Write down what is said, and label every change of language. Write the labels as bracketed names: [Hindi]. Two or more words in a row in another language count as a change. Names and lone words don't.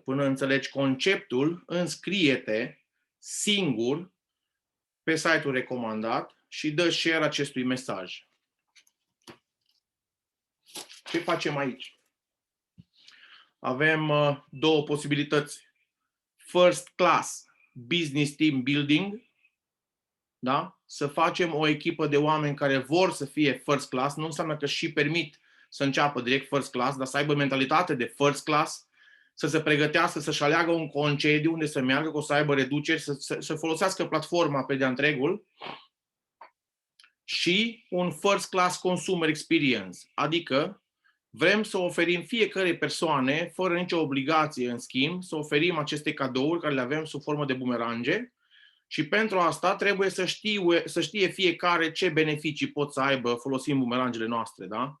[Romanian] Până înțelegi conceptul, înscrie-te singur pe site-ul recomandat și dă share acestui mesaj. Ce facem aici? Avem două posibilități. [English] First class business team building, [Romanian] da? Să facem o echipă de oameni care vor să fie [English] first class, [Romanian] nu înseamnă că și permit să înceapă direct [English] first class, [Romanian] dar să aibă mentalitate de [English] first class, [Romanian] să se pregătească, să-și aleagă un concediu unde să meargă, că o să aibă reduceri, să folosească platforma pe de-a întregul și un [English] first class consumer experience, [Romanian] adică vrem să oferim fiecare persoane, fără nicio obligație în schimb, să oferim aceste cadouri care le avem sub formă de bumerange și pentru asta trebuie să știe fiecare ce beneficii pot să aibă folosind bumerangele noastre, da?